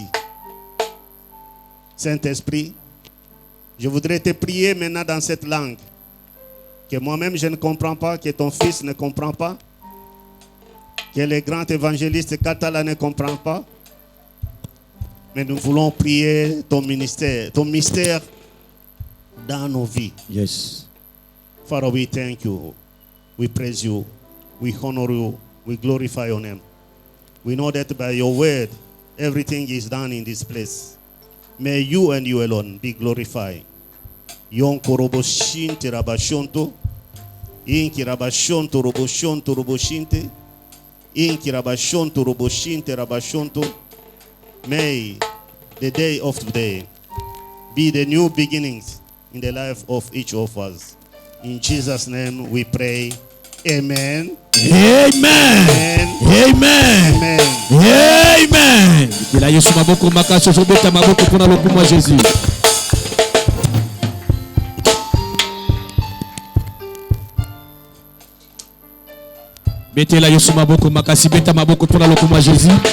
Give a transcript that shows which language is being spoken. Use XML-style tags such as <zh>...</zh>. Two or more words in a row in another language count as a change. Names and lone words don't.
<fr>Saint-Esprit, je voudrais te prier maintenant dans cette langue que moi-même je ne comprends pas, que ton fils ne comprend pas, que le grand évangéliste Katala ne comprend pas. Mais nous voulons prier ton ministère, ton mystère dans nos vies.</fr> <en>Yes. Father, we thank you. We praise you. We honor you. We glorify your name. We know that by your word, everything is done in this place. May you and you alone be glorified. Yonko roboshinte rabashonto. Inki rabashonto roboshonto roboshinte. Inki rabashonto roboshinte rabashonto. May the day of today be the new beginnings in the life of each of us. In Jesus' name we pray. Amen. Amen. Amen. Amen. Amen.</en> <ln>Bila Yesu maboko makasi ozobeta maboko mpona lokumu ya Jésus. Betela Yesu maboko makasi beta maboko mpona lokumu ya Jésus.</ln>